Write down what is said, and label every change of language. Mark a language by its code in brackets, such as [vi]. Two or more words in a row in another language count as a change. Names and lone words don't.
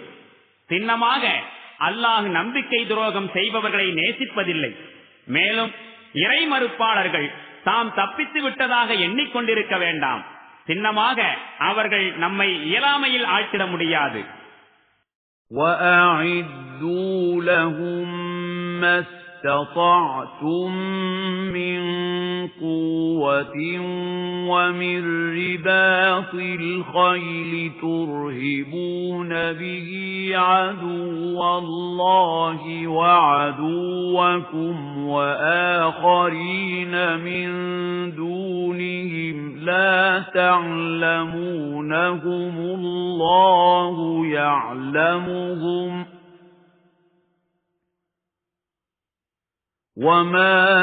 [ta] சின்னமாக அல்லாஹ் நம்பிக்கை துரோகம் செய்பவர்களை நேசிப்பதில்லை. மேலும் இறை மறுப்பாளர்கள் தாம் தப்பித்து விட்டதாக எண்ணிக்கொண்டிருக்க வேண்டாம். சின்னமாக அவர்கள் நம்மை இயலாமையில் ஆழ்த்திட முடியாது. [ar] وَأَعِدُّوا لَهُم مَّا استطعتم من قوة ومن رباط الخيل ترهبون به عدو الله وعدوكم وآخرين من دونهم لا تعلمونهم الله يعلمهم وما